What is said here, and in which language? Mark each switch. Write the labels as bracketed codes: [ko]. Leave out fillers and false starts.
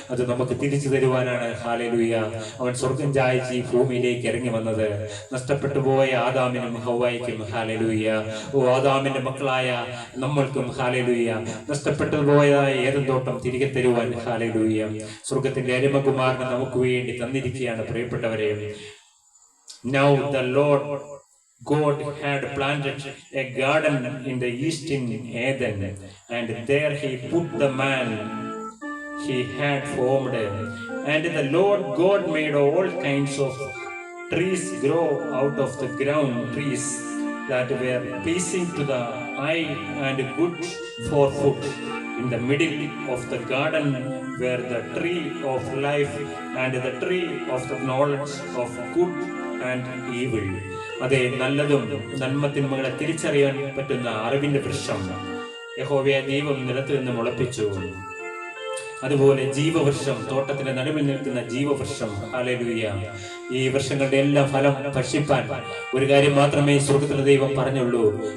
[ml] അത് നമുക്ക് തിരിച്ചു തരുവാനാണ്. ഹല്ലേലൂയ. അവൻ സ്വർഗം ചായച്ച് ഈ ഭൂമിയിലേക്ക് ഇറങ്ങി വന്നത് നഷ്ടപ്പെട്ടു പോയ ആദാമിനും ഹവ്വായ്ക്കും. ഹല്ലേലൂയ. ആദാമിന്റെ മക്കളായ നമ്മൾക്കും ഹല്ലേലൂയ നഷ്ടപ്പെട്ടു പോയതായ ഏദൻ തോട്ടം തിരികെ തരുവാൻ. ഹല്ലേലൂയ. സ്വർഗത്തിന്റെ അരിമകുമാരനെ നമുക്ക് വേണ്ടി തന്നിരിക്കുകയാണ് പ്രിയപ്പെട്ടവരെ. [en] Now the Lord God had planted a garden in the east in Eden, and there he put the man he had formed. And the Lord God made all kinds of trees grow out of the ground, trees that were pleasing to the eye and good for food. In the middle of the garden were the tree of life and the tree of the knowledge of good and evil. [ml] അതെ, നല്ലതും നന്മ തിന്മകളെ തിരിച്ചറിയാൻ പറ്റുന്ന അറിവിന്റെ വൃക്ഷം യഹോവയായ ദൈവം നിലത്ത് നിന്ന് മുളപ്പിച്ചു. അതുപോലെ ജീവവൃക്ഷം, തോട്ടത്തിന്റെ നടുവിൽ നിൽക്കുന്ന ജീവവൃക്ഷം. ഹല്ലേലൂയ. ഈ വൃക്ഷങ്ങളുടെ എല്ലാം ഫലം ഭക്ഷിപ്പാൻ ഒരു കാര്യം മാത്രമേ സ്വർഗത്തിലെ ദൈവം പറഞ്ഞുള്ളൂ.